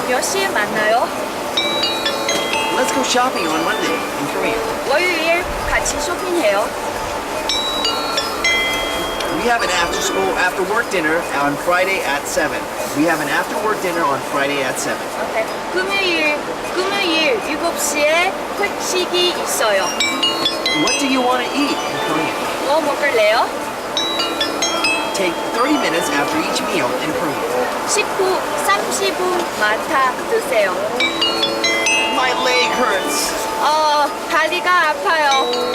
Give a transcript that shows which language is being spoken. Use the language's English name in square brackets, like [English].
[Korean] 몇 시에 만나요? [English] Let's go shopping on Monday in Korean. [Korean] 월요일 같이 쇼핑해요. [English] We have an after work dinner on Friday at 7. We have an after work dinner on Friday at 7. 오케이. [Korean] 금요일 7시에 회식이 있어요. [English] What do you want to eat in Korean? [Korean] 뭐 먹을래요? [English] Take 30 minutes after each meal in Korean. [Korean] 식후 30분마다 드세요. [English] My leg hurts. [Korean] 다리가 아파요.